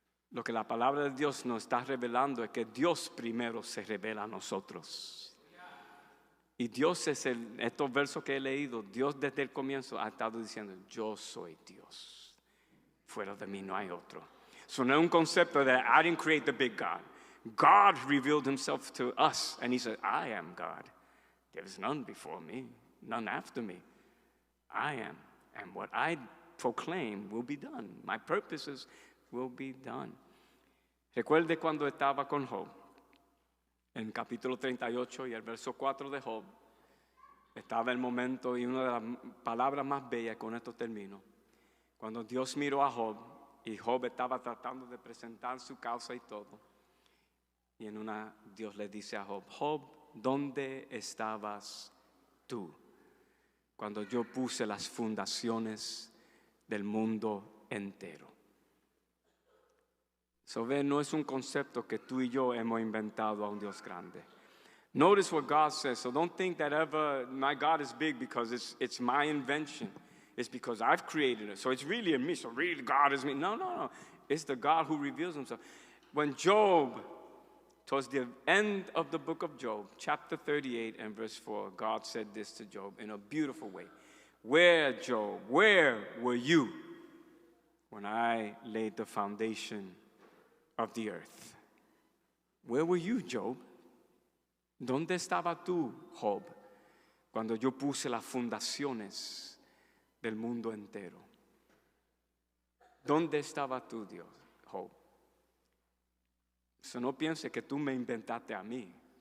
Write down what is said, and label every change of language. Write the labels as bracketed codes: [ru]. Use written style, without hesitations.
[es] Lo que la palabra de Dios nos está revelando es que Dios primero se revela a nosotros. Y Dios estos versos que he leído, Dios desde el comienzo ha estado diciendo, yo soy Dios. Fuera de mí no hay otro. No es un concepto de [en] I didn't create the big God. God revealed himself to us and he said, I am God. There is none before me, none after me. I am. And what I proclaim will be done. My purposes will be done. [es] Recuerde cuando estaba con Job, en capítulo 38 y el verso 4 de Job, estaba el momento y una de las palabras más bellas, con esto termino, cuando Dios miró a Job y Job estaba tratando de presentar su causa y todo, y Dios le dice a Job, Job, ¿dónde estabas tú cuando yo puse las fundaciones del mundo entero? So ve, no es un concepto que tú y yo hemos inventado a un Dios grande. [en] Notice what God says. So don't think that ever my God is big because it's my invention. It's because I've created it. So it's really in me. So really God is me. No, no, no. It's the God who reveals himself. When Job, towards the end of the book of Job, chapter 38 and verse 4, God said this to Job in a beautiful way. Where, Job, where were you when I laid the foundation of the earth? Where were you, Job? [es] ¿Dónde estaba tú, Job, cuando yo puse las fundaciones del mundo entero? ¿Dónde estaba tú, Dios, Job? [en] So [es] no piense que tú me inventaste a mí.